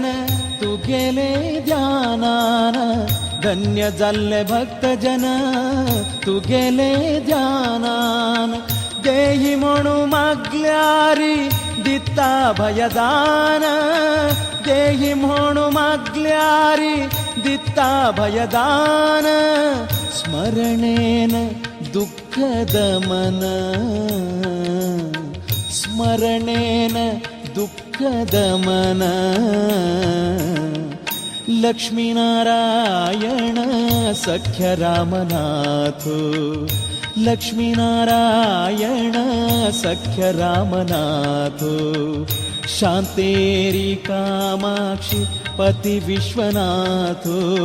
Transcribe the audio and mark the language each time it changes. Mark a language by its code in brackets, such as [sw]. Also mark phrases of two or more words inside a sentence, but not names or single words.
[kok] तू गेले ध्यानान धन्य जाल्ले भक्तजन तू गेले ध्यानान देहि म्हणू मागल्यारी दिता भयदान देहि म्हणू मागल्यारी दिता भयदान [sa] स्मरणेन दुःख दमन स्मरणेन दुःख दमन [kok] लक्ष्मीनारायण सख्य रामनाथो लक्ष्मीनारायण सख्य रामनाथो शांतेरि कामाक्षी पति विश्वनाथो